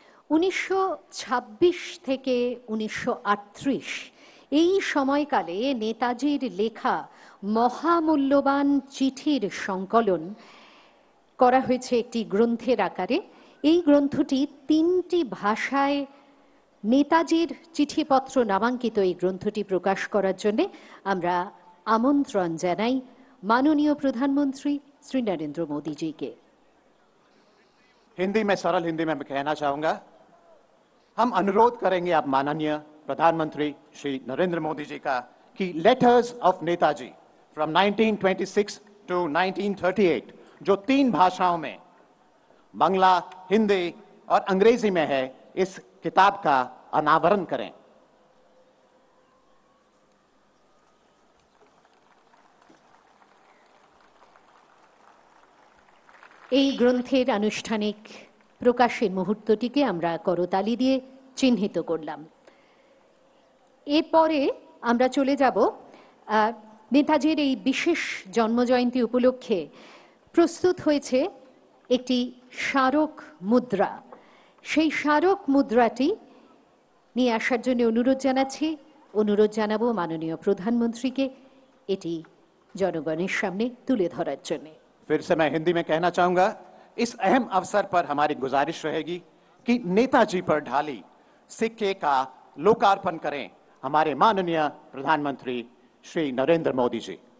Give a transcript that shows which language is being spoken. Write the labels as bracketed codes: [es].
[bn] 1926 থেকে 1938 এই সময়কালে নেতাজির লেখা মহামূল্যবান চিঠির সংকলন করা হয়েছে একটি গ্রন্থের আকারে। এই গ্রন্থটি 3টি ভাষায় নেতাজির চিঠিপত্র নামাঙ্কিত এই গ্রন্থটি প্রকাশ করার জন্য আমরা আমন্ত্রণ জানাই [hi] माननीय प्रधानमंत्री श्री नरेंद्र मोदी जी के। हिंदी में, सरल हिंदी में मैं कहना चाहूंगा, हम अनुरोध करेंगे आप माननीय प्रधानमंत्री श्री नरेंद्र मोदी जी का कि [en] letters of Netaji from 1926 to 1938 [hi] जो 3 भाषाओं में, बांग्ला, हिंदी और अंग्रेजी में है, इस किताब का अनावरण करें। [bn] এই গ্রন্থের আনুষ্ঠানিক প্রকাশের মুহূর্তটিকে আমরা করতালি দিয়ে চিহ্নিত করলাম। এরপরে আমরা চলে যাব নেতাজির এই বিশেষ জন্মজয়ন্তী উপলক্ষে প্রস্তুত হয়েছে একটি স্মারক মুদ্রা। সেই স্মারক মুদ্রাটি নিয়ে আসার জন্য অনুরোধ জানাবো মাননীয় প্রধানমন্ত্রীকে এটি জনগণের সামনে তুলে ধরার জন্য। [hi] फिर से मैं हिंदी में कहना चाहूंगा, इस अहम अवसर पर हमारी गुजारिश रहेगी कि नेताजी पर ढाली सिक्के का लोकार्पण करें हमारे माननीय प्रधानमंत्री श्री नरेंद्र मोदी जी।